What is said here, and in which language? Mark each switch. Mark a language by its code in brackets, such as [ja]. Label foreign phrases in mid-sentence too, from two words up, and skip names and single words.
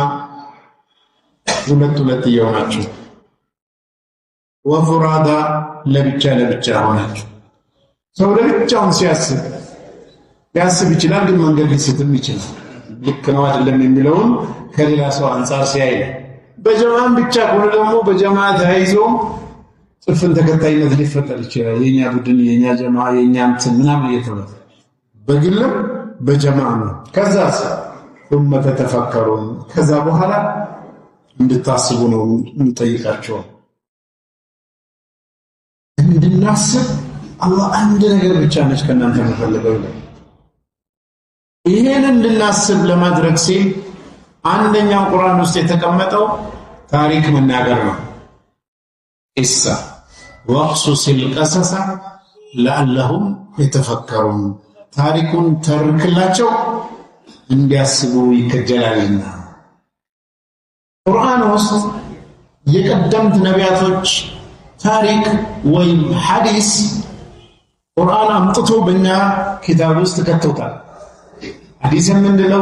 [am] ሁለት እየሆናችሁ ወፍራዳ ለብቻ ሆናችሁ። ሰው ለብቻውን ሊያስብ ይችላል፣ ግን መንገድ ሊስትም ይችላል። ልክ ነው አይደለም የሚለውን ከሌላ ሰው አንፃር ሲያይ፣ በጀማዓም ብቻ ከሆነ ደግሞ በጀማዓ ተያይዞ ጽፍን ተከታይነት ሊፈጠር ይችላል። የኛ ቡድን፣ የኛ ጀማዓ፣ የኛ እንትን ምናምን እየተባለ በግልም በጀማዓ ነው። ከዛስ [ar] ثم تتفكرون [am] ከዛ በኋላ እንድታስቡ ነው እንጠይቃቸው። እንድናስብ አላህ አንድ ነገር ብቻ ነች ከእናንተ የምፈልገው። ይሄን እንድናስብ ለማድረግ ሲል አንደኛው ቁርአን ውስጥ የተቀመጠው ታሪክ መናገር ነው። ኢሳ [ar] فاقصص القصص لعلهم يتفكرون [am] ታሪኩን ተርክላቸው እንዲያስቡ ይከጀላልና። ቁርአን ውስጥ የቀደምት ነቢያቶች ታሪክ ወይም ሐዲስ ቁርአን አምጥቶ በእኛ ኪታብ ውስጥ ከተውታል። ሐዲስ ምንድነው?